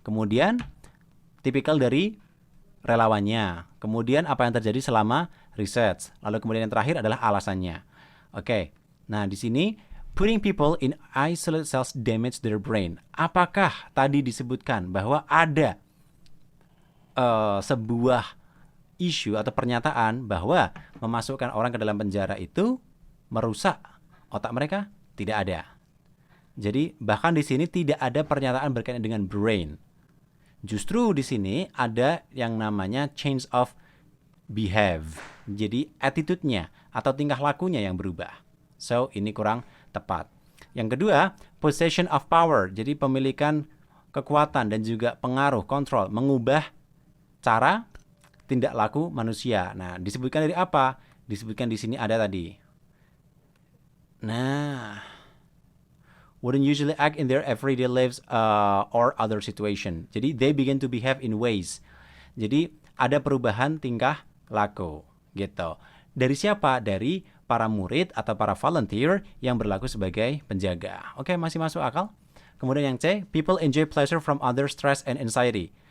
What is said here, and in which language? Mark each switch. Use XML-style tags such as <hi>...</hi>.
<id>Kemudian tipikal dari relawannya. Kemudian apa yang terjadi selama research. Lalu kemudian yang terakhir adalah alasannya. Oke. Nah, di sini</id> <en>putting people in isolated cells damage their brain.</en> <id>Apakah tadi disebutkan bahwa ada sebuah isu atau pernyataan bahwa memasukkan orang ke dalam penjara itu merusak otak mereka? Tidak ada. Jadi bahkan di sini tidak ada pernyataan berkaitan dengan brain. Justru di sini ada yang namanya</id> <en>change of behave.</en> <id>Jadi attitude-nya atau tingkah lakunya yang berubah. So, ini kurang tepat. Yang kedua,</id> <en>possession of power.</en> <id>Jadi pemilikan kekuatan dan juga pengaruh, kontrol, mengubah cara tindak laku manusia. Nah, disebutkan dari apa? Disebutkan di sini ada tadi.</id> <en>Nah, wouldn't usually act in their everyday lives or other situation. Jadi, they begin to behave in ways.</en> <id>Jadi, ada perubahan tingkah laku, gitu. Dari siapa? Dari para murid atau para volunteer yang berlaku sebagai penjaga. Oke, masih masuk akal? Kemudian yang C,</id> <en>people enjoy pleasure from other stress and anxiety.</en>